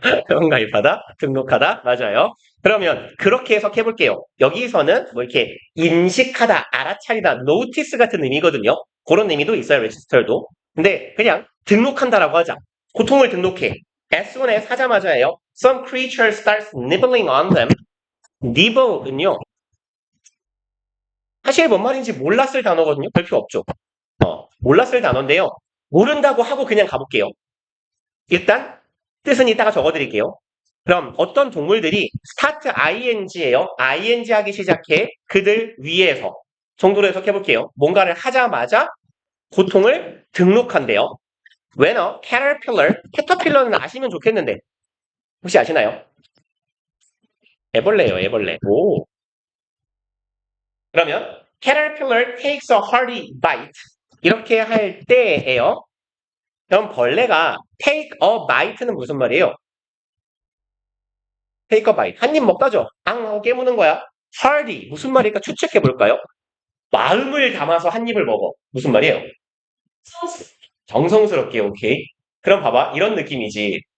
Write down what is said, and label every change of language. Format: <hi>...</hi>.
<ko>회원가입하다, 등록하다, 맞아요. 그러면 그렇게 해석해 볼게요. 여기서는 뭐 이렇게 인식하다, 알아차리다, notice 같은 의미거든요. 그런 의미도 있어요, register도. 근데 그냥 등록한다라고 하자. 고통을 등록해.</ko> <en>As soon as</en> <ko>하자마자예요.</ko> <en>Some creature starts nibbling on them.</en> <ko>nibble은요. 사실 뭔 말인지 몰랐을 단어거든요. 별 필요 없죠. 몰랐을 단어인데요. 모른다고 하고 그냥 가볼게요. 일단 뜻은 이따가 적어드릴게요. 그럼 어떤 동물들이 start ing예요. ing 하기 시작해 그들 위에서 정도로 해석해볼게요. 뭔가를 하자마자 고통을 등록한대요.</ko> <en>When a caterpillar,</en> <ko>캐터필러는 아시면 좋겠는데 혹시 아시나요? 애벌레요, 애벌레. 오. 그러면</ko> <en>caterpillar takes a hearty bite</en> <ko>이렇게 할 때예요. 그럼 벌레가</ko> <en>take a bite</en> <ko>는 무슨 말이에요?</ko> <en>take a bite.</en> <ko>한 입 먹다죠? 하고 깨무는 거야. hearty. 무슨 말일까? 추측해 볼까요? 마음을 담아서 한 입을 먹어. 무슨 말이에요? 정성스럽게, 오케이. 그럼 봐봐. 이런 느낌이지.</ko>